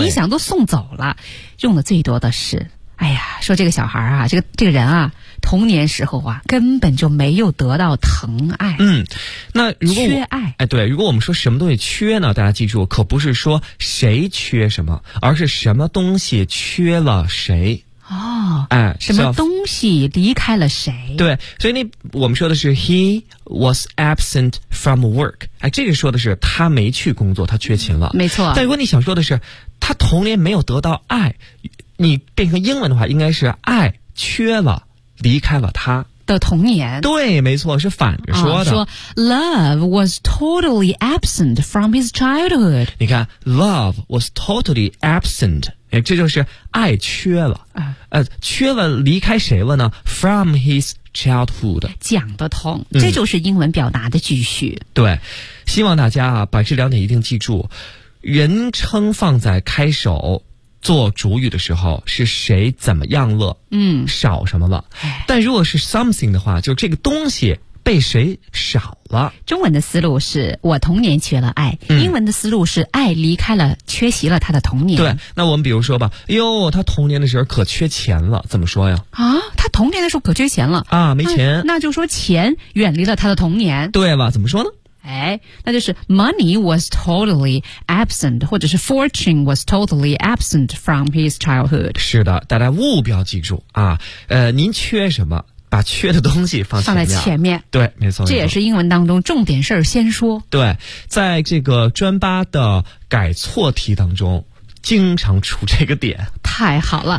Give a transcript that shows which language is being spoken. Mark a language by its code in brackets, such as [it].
[zh] 你想都送走了，用的最多的是，哎呀，说这个小孩啊，这个人啊，童年时候啊，根本就没有得到疼爱。那如果缺爱，哎，对，如果我们说什么东西缺呢？大家记住，可不是说谁缺什么，而是什么东西缺了谁。哦，哎，什么东西离开了谁？对，所以那我们说的是 [en] he was absent from work。 [zh] 哎，这个说的是他没去工作，他缺勤了。没错。但如果你想说的是他童年没有得到爱，你变成英文的话，应该是爱缺了。离开了他的童年。对，没错，是反着说的、说 [en] love was totally absent from his childhood。 [zh] 你看 [en] love was totally absent， [zh] 这就是爱缺了、缺了，离开谁了呢？ [en] from his childhood。 [zh] 讲得通，这就是英文表达的句序。对，希望大家啊，把这两点一定记住，人称放在开首做主语的时候是谁怎么样了，少什么了。但如果是 something 的话，就这个东西被谁少了。中文的思路是我童年缺了爱，英文的思路是爱离开了，缺席了他的童年。对，那我们比如说吧，哎呦，他童年的时候可缺钱了，怎么说呀？啊，他童年的时候可缺钱了啊，没钱。那就说钱远离了他的童年。对了，怎么说呢？哎，那就是 [en] money was totally absent， [zh] 或者是 [en] fortune was totally absent from his childhood。 [zh] 是的，大家务必要记住啊，您缺什么，把缺的东西放在前面。对，没错，这也是英文当中重点事儿先说。对，在这个专八的改错题当中经常出这个点，太好了！